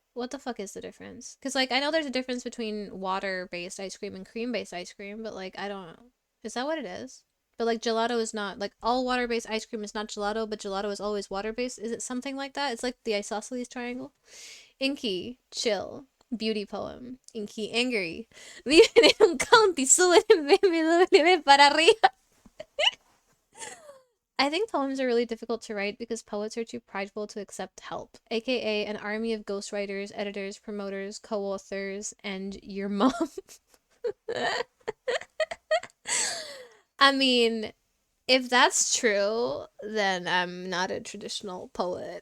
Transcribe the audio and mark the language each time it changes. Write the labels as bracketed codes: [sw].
[en] What the fuck is the difference? Because, like, I know there's a difference between water-based ice cream and cream-based ice cream, but, like, I don't know. Is that what it is? But, like, gelato is not, like, all water-based ice cream is not gelato, but gelato is always water-based. Is it something like that? It's like the isosceles triangle? Inky, chill. Beauty poem. Inky, angry. [es] Viven en un county, suben en BMW para arriba. [en] I think poems are really difficult to write because poets are too prideful to accept help, aka an army of ghostwriters, editors, promoters, co authors, and your mom. I mean, if that's true, then I'm not a traditional poet.